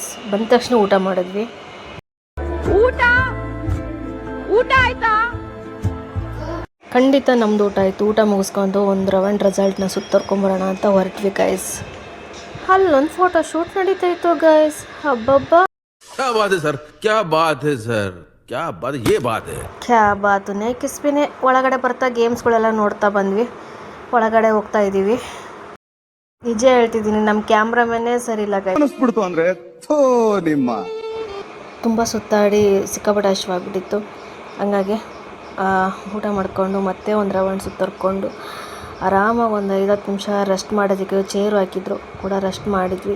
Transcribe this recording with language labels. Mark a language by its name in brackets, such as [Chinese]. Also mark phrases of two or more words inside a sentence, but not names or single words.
[Kannada] ಬಂದ ತಕ್ಷಣ ಊಟ ಮಾಡಿದ್ವಿ. ಊಟ ಆಯ್ತಾ? ಖಂಡಿತ ನಮ್ದು ಊಟ ಆಯಿತು. ಊಟ ಮುಗಿಸ್ಕೊಂಡು ಒಂದು ರೌಂಡ್ ರೆಸಾರ್ಟ್ನ ಸುತ್ತರ್ಕೊಂಬರೋಣ ಅಂತ ಹೊರಟ್ವಿ ಗೈಸ್. ಅಲ್ಲೊಂದು ಫೋಟೋ ಶೂಟ್ ನಡೀತಾ ಇತ್ತು ಗೈಸ್. ಹಬ್ಬಬ್ಬ, [Hindi] क्या बात है सर, क्या बात है सर, क्या बात है, ये बात है. ಕ್ಯಾ ಬಾತುನೇ ಕಿಸ್ಪಿನೇ. [Kannada] ಒಳಗಡೆ ಬರ್ತಾ ಗೇಮ್ಸ್ಗಳೆಲ್ಲ ನೋಡ್ತಾ ಬಂದ್ವಿ. ಒಳಗಡೆ ಹೋಗ್ತಾ ಇದ್ದೀವಿ. ನಿಜ ಹೇಳ್ತಿದ್ದೀನಿ, ನಮ್ಮ ಕ್ಯಾಮ್ರಾಮನ್ನೇ ಸರಿ ಇಲ್ಲ ಗೈಸ್. ಅನಿಸ್ಬಿಡ್ತು ಅಂದ್ರೆ ನಿಮ್ಮ ತುಂಬ ಸುತ್ತಾಡಿ ಸಿಕ್ಕಾಪಟ್ಟೆ ಹಶ್ವಾಗ್ಬಿಟ್ಟಿತ್ತು. ಹಂಗಾಗಿ ಊಟ ಮಾಡಿಕೊಂಡು ಮತ್ತೆ ಒಂದು ರೌಂಡ್ ಸುತ್ತರ್ಕೊಂಡು ಆರಾಮಾಗಿ ಒಂದು 5-10 ನಿಮಿಷ ರೆಸ್ಟ್ ಮಾಡೋದಕ್ಕೆ ಚೇರು ಹಾಕಿದ್ರು ಕೂಡ ರೆಸ್ಟ್ ಮಾಡಿದ್ವಿ.